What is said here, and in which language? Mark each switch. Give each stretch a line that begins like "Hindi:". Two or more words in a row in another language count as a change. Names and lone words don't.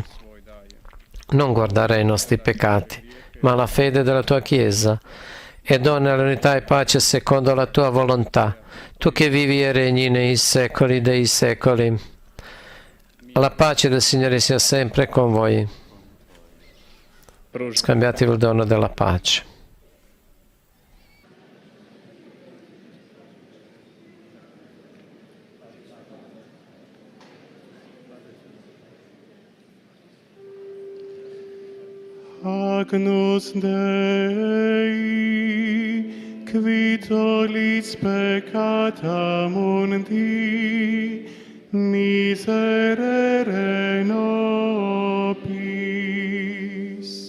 Italian: Non guardare ai nostri peccati, ma alla fede della tua Chiesa, e dona l'unità e pace secondo la tua volontà, tu che vivi e regni nei secoli dei secoli. La pace del Signore sia sempre con voi. Scambiatevi il dono della pace.
Latin: Agnus Dei, qui tollis peccata mundi, miserere nobis.